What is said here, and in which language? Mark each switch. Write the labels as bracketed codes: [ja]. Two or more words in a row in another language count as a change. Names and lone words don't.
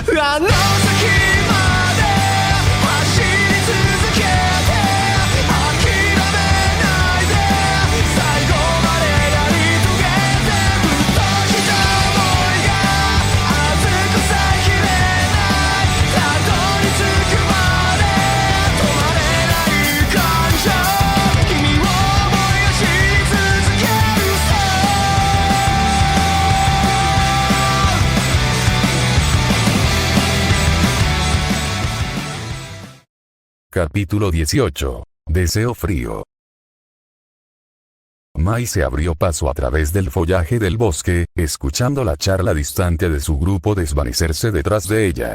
[ja] あの先まで走り続けて諦めないで最後までやり遂げてふっときた想いが熱くさえきれないたどり着くまで止まれない感情君を思い出し続けるさ [es] Capítulo 18. Deseo frío. Mai se abrió paso a través del follaje del bosque, escuchando la charla distante de su grupo desvanecerse detrás de ella.